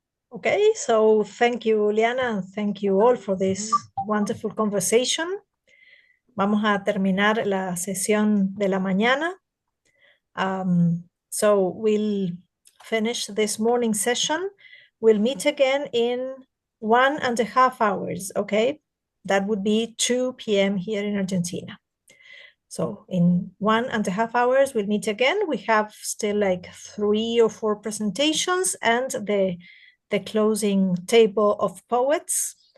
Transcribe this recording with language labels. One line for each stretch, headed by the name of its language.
English: Okay, so thank you, Liana, and thank you all for this wonderful conversation.
Spanish: Vamos a terminar la sesión de la mañana.
English: So we'll finish this morning session. We'll meet again in 1.5 hours, okay? That would be 2 p.m. here in Argentina. So in 1.5 hours, we'll meet again. We have still like 3 or 4 presentations and the closing table of poets.